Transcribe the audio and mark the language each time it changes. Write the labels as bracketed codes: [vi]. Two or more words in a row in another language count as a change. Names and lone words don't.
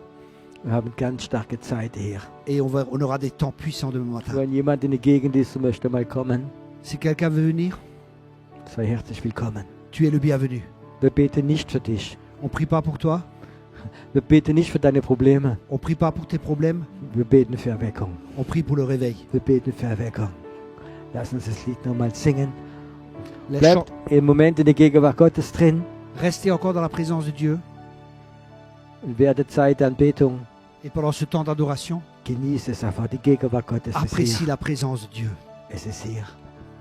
[de] Wir haben ganz starke Zeit hier. [fr] et on aura des temps puissants demain matin. [de] Wenn jemand in der Gegend ist und möchte mal kommen, [fr] Si quelqu'un veut venir, [de] sei herzlich willkommen. [fr] tu es le bienvenu. [de] Wir beten nicht für dich. [fr] On prie pas pour toi, [de] Wir beten nicht für deine Probleme. [fr] on prie pas pour tes problèmes, [de] Wir beten für Erweckung. [fr] on prie pour le réveil. [de] Wir beten für Erweckung. Lass uns das Lied nochmal singen. [fr] Les [de] Bleibt im Moment in der Gegenwart Gottes drin [fr] Restez encore dans la présence de Dieu. [de] und während der Zeit der Anbetung [fr] Et pendant ce temps d'adoration, [de] genieße es einfach. Die Gegenwart Gottes ist [fr] apprécie [de] hier. [fr] la présence de Dieu. [de] Es ist hier.